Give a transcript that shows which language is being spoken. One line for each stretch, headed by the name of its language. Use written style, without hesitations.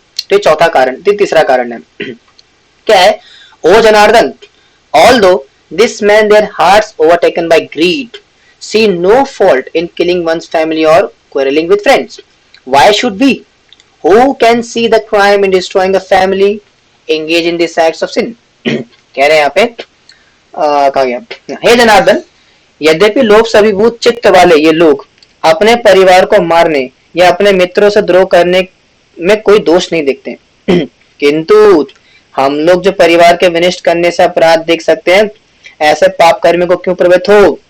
Hindi: तो चौथा कारण, तीसरा कारण है. क्या है?
English: ओ Janardan, although this man their hearts overtaken by greed see no fault in killing one's family or quarreling with friends. Why should we, who can see the crime in destroying a family, engage in these acts of sin?
Hindi: कह रहे हैं यहाँ पे कहा गया, हे जनार्दन, यद्यपि लोभ सविभूत चित्त वाले ये लोग अपने परिवार को मारने या अपने मित्रों से द्रोह करने में कोई दोष नहीं देखते, किंतु हम लोग जो परिवार के विनिष्ट करने से अपराध देख सकते हैं, ऐसे पाप कर्म को क्यों प्रवृत्त हो.